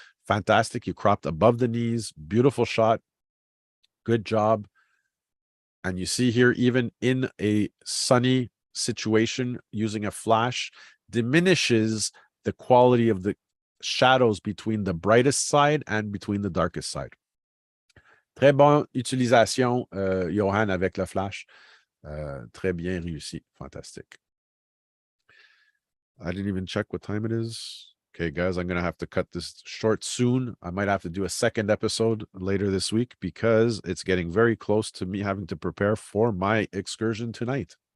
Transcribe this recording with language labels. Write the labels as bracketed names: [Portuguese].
[English] Fantastic. You cropped above the knees. Beautiful shot. Good job. And you see here, even in a sunny situation, using a flash diminishes the quality of the shadows between the brightest side and between the darkest side. [French] Très bonne utilisation, Johan, avec le flash. Très bien réussi. [English] Fantastic. I didn't even check what time it is. Okay, guys, I'm going to have to cut this short soon. I might have to do a second episode later this week because it's getting very close to me having to prepare for my excursion tonight.